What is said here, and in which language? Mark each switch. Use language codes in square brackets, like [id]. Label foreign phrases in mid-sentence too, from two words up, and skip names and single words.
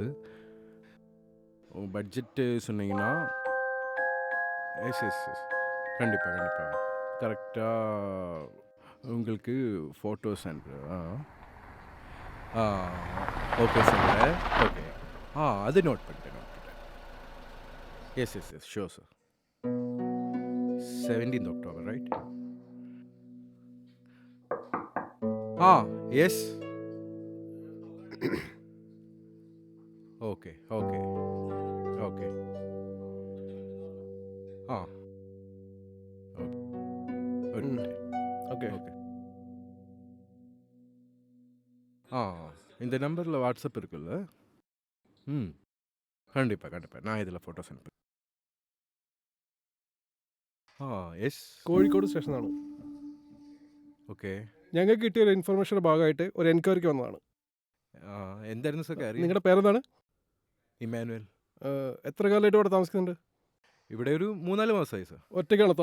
[ta] பட்ஜெட்டு சொன்னீங்கன்னா எஸ் கண்டிப்பாக கரெக்டாக உங்களுக்கு ஃபோட்டோஸ் அனுப்புகிறேன். [en] okay sir. okay, [ta] அது நோட் பண்ணிட்டேன். [en] yes sure sir. 17th October, right? Yes. Okay. [ta] இந்த நம்பரில் வாட்ஸ்அப் இருக்குல்ல? கண்டிப்பாக நான் இதில் ஃபோட்டோஸ் அனுப்புகிறேன். [ml] യെസ്, കോഴിക്കോട് സ്റ്റേഷനാണ്. ഓക്കെ. ഞങ്ങൾക്ക് കിട്ടിയ ഒരു ഇൻഫർമേഷൻ്റെ ഭാഗമായിട്ട് ഒരു എൻക്വയറിക്ക് വന്നതാണ്. എന്തായിരുന്നു സാർ കാര്യം? നിങ്ങളുടെ പേരെന്താണ്? ഇമ്മാനുവൽ. എത്ര കാലമായിട്ട് ഇവിടെ താമസിക്കുന്നുണ്ട്? ഇവിടെ ഒരു 3-4 മാസമായി സാർ.